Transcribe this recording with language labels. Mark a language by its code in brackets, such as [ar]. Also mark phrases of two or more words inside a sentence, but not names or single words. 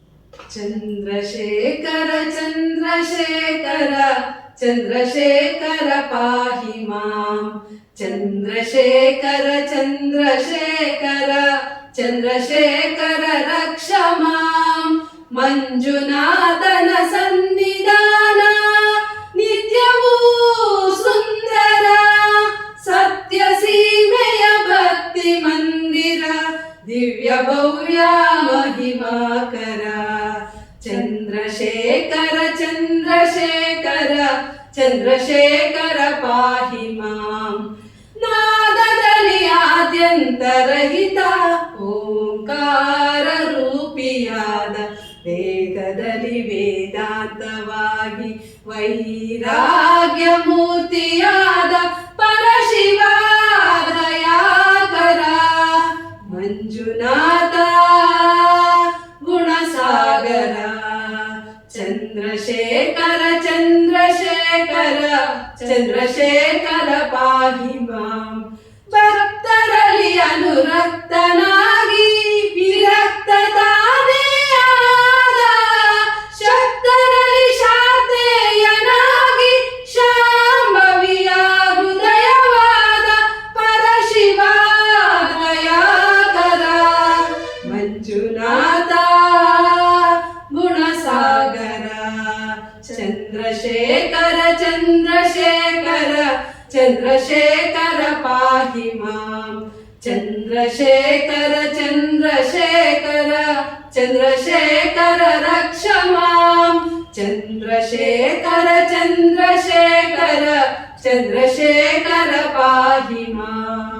[sa] चन्द्रशेखर चन्द्रशेखर चन्द्रशेखर पाहि मां चन्द्रशेखर चन्द्रशेखर चन्द्रशेखर रक्ष मां [kn] ಮಂಜುನಾಥನ ಸನ್ನಿಧಾನ ನಿತ್ಯವೂ ಸುಂದರ ಸತ್ಯ ಸೀಮೆಯ ಭಕ್ತಿ ಮಂದಿರ ದಿವ್ಯ ಭವ್ಯ ಮಹಿಮಾಕರ [sa] ಚಂದ್ರಶೇಖರ ಚಂದ್ರಶೇಖರ ಚಂದ್ರಶೇಖರ ಪಾಹಿ ಮಾಂ [kn] ನಾದದಲ್ಲಿ ಆದ್ಯಂತರಹಿತ ಓಂಕಾರ ರೂಪಿಯಾದ ವೇದದಲ್ಲಿ ವೇದಾಂತವಾಗಿ ವೈರಾಗ್ಯ ಮೂರ್ತಿಯಾದ ಪರಶಿವ ದಯಾಕರ ಮಂಜುನಾಥ ಗುಣಸಾಗರ ಚಂದ್ರಶೇಖರ ಚಂದ್ರಶೇಖರ [sa] ಚಂದ್ರಶೇಖರ ಪಾಹಿ ಮಾಂ [kn] ಭಕ್ತರಲ್ಲಿ ಅನುರಕ್ತನಾಗಿ ವಿರಕ್ತ ತಾನೇ ಆದ ಶಕ್ತರಲ್ಲಿ ಶಾಂತೆಯನಾಗಿ ಶಾಂಭವಿಯ ಹೃದಯವಾದ ಪರಶಿವ ದಯಾಕರ ಮಂಜುನಾಥ [sa] ಗುಣಸಾಗರ ಚಂದ್ರಶೇಖರ ಚಂದ್ರಶೇಖರ ಚಂದ್ರಶೇಖರ ಪಾಹಿ ಮಾಂ ಚಂದ್ರಶೇಖರ ಚಂದ್ರಶೇಖರ ಚಂದ್ರಶೇಖರ ರಕ್ಷ ಮಾಂ ಚಂದ್ರಶೇಖರ ಚಂದ್ರಶೇಖರ ಚಂದ್ರಶೇಖರ ಪಾಹಿ ಮಾಂ